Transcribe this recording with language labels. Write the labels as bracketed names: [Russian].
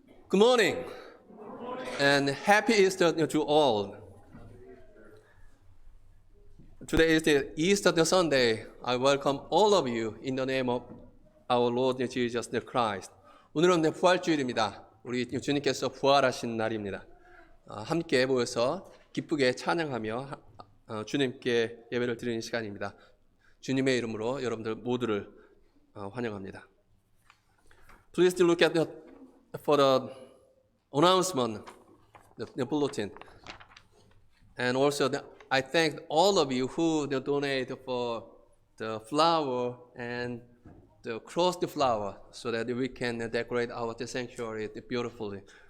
[English] Good morning and happy Easter to all. Today is the Easter Sunday. I welcome all of you in the name of our Lord Jesus Christ. [Korean] 오늘은 부활주일입니다. 우리 주님께서 부활하신 날입니다. 함께 모여서 기쁘게 찬양하며 주님께 예배를 드리는 시간입니다. 주님의 이름으로 여러분들 모두를 환영합니다. [English] Please look at for the announcement, the bulletin, and also I thank all of you who donate for the flower and the cross the flower so that we can decorate our sanctuary beautifully.